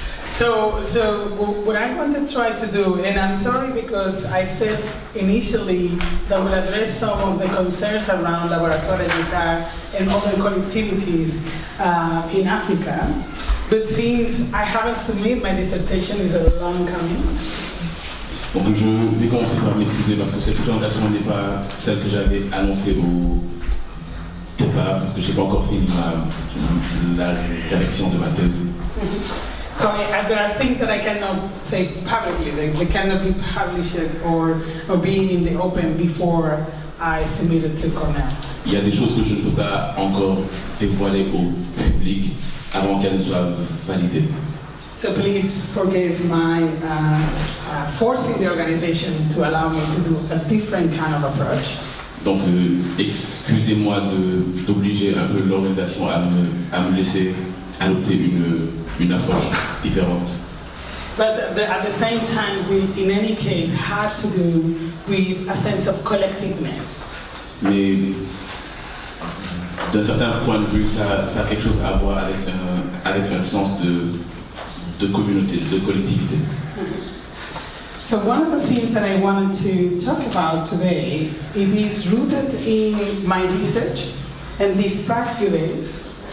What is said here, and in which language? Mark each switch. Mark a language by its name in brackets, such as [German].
[English] So what I'm going to try to do, and I'm sorry because I said initially that we'll address some of the concerns around laboratoire d'État and other collectivities in Africa, but since I haven't submitted my dissertation, it's a long coming. [French] Donc je vais commencer par m'excuser parce que cette présentation n'est pas celle que j'avais annoncée au départ, parce que je n'ai pas encore fini la rédaction de ma thèse. [English] So there are things that I cannot say publicly, they cannot be published or being in the open before I submitted to Cornell. [French] Il y a des choses que je ne peux pas encore dévoiler au public avant qu'elles ne soient validées. [English] So please forgive my forcing the organization to allow me to do a different kind of approach. [French] Donc, excusez-moi d'obliger un peu l'organisation à me laisser adopter une approche différente. [English] But at the same time, we, in any case, had to do with a sense of collectiveness. [French] Mais d'un certain point de vue, ça a quelque chose à voir avec un sens de communauté, de collectivité. [English] So one of the things that I wanted to talk about today, it is rooted in my research, and these past few days.